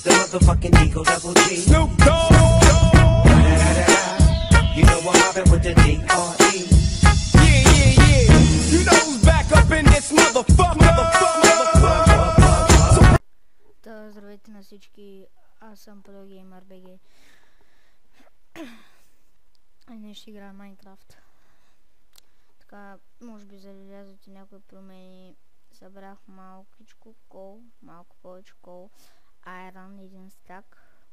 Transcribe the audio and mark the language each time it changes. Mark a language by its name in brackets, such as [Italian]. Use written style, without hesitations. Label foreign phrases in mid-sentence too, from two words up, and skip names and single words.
[English] motherfucking Eagle Double G. Snoop Dogg. You know I'm mobbing with the D.R.E. Yeah. You know who's back up in this motherfucker. [Bulgarian] Здравейте на всички, аз съм ProGamer BG. Днес ще играя Майнкрафт. Така, може би забелязвате някои промени. Събрах малкичко кол, малко повече кол, айрон, един стак.